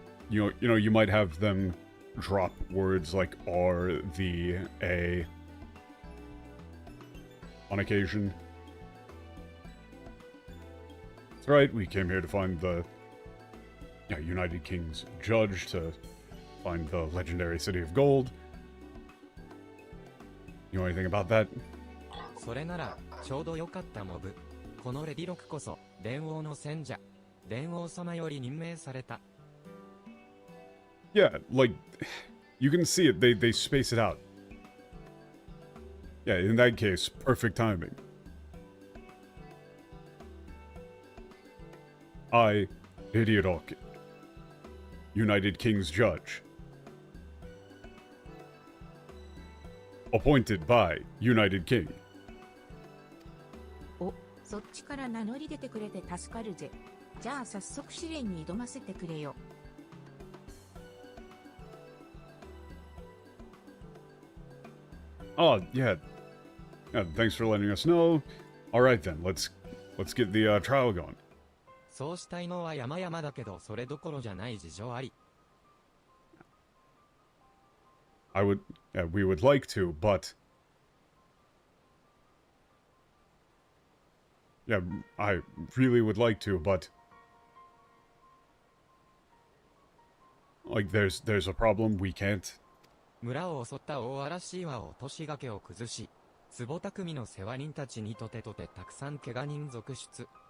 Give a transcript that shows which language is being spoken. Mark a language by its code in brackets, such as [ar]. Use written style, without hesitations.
[en] You know, you might have them drop words like R, the, A on occasion. That's right, we came here to find the United King's judge, to find the legendary City of Gold. You know anything about that? [ja] それならちょうどよかったモブ。このレディロクこそ電王の選者。電王様より任命された。 [en] Yeah, like, you can see it, they space it out. Yeah, in that case, perfect timing. I, Lady Rock, United King's judge. Appointed by United King. [ja] お、そっちから名乗り出てくれて助かるぜ。じゃあ早速試練に挑ませてくれよ。 [en] Oh, yeah. Yeah, thanks for letting us know. Alright then, let's get the trial going. [ja] そうしたいのは山々だけど、それどころじゃない事情あり。 [en] We would like to, but... Yeah, I really would like to, but... Like, there's a problem, we can't. [ja] 村を襲った大嵐岩を落とし崖を崩し、坪匠の世話人たちにとてたくさん怪我人続出。